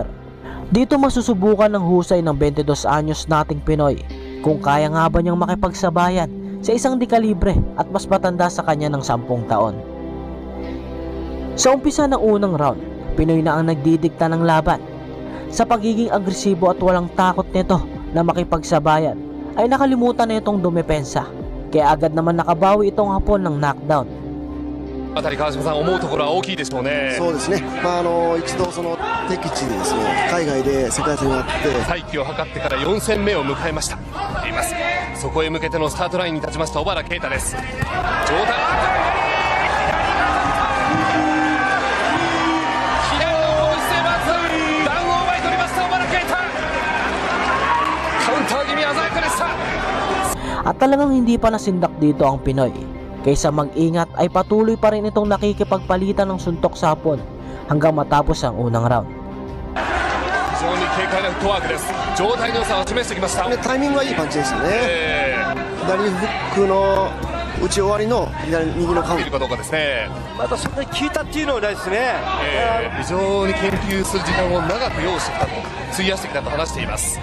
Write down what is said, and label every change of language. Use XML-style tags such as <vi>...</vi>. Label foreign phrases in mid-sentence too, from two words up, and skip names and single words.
<tl>Dito masusubukan ng husay ng 22 anyos nating Pinoy kung kaya nga ba niyang makipagsabayan sa isang dekalibre at mas matanda sa kanya ng 10 taon. Sa umpisa ng unang round, Pinoy na ang nagdidikta ng laban. Sa pagiging agresibo at walang takot nito na makipagsabayan, ay nakalimutan na itong dumepensa, kaya agad naman nakabawi itong Hapon ng knockdown.</tl> <ja>あたり川島さん思うところは大きいでしょうね。そうですね、一度その敵地でですね、海外で世界戦があって再起を図ってから4戦目を迎えました。います。そこへ向けてのスタートラインに立ちました小原啓太です。上段左の攻撃性抜群、ダウンを奪い取りました小原啓太。カウンター気味鮮やかでした。</ja> <tl>At talagang hindi pa nasindak dito ang Pinoy. Kaysa mag-ingat ay patuloy pa rin itong nakikipagpalitan ng suntok sa Hapon hanggang matapos ang unang round.</tl> <ja>非常に軽快なフットワークです。状態の良さを示してきました。タイミングはいいパンチでしたね、左フックの打ち終わりの右のカウンいるかどうかですね。またそんなに効いたっていうのはないですね、非常に研究する時間を長く要してきたと費やしてきたと話しています。</ja>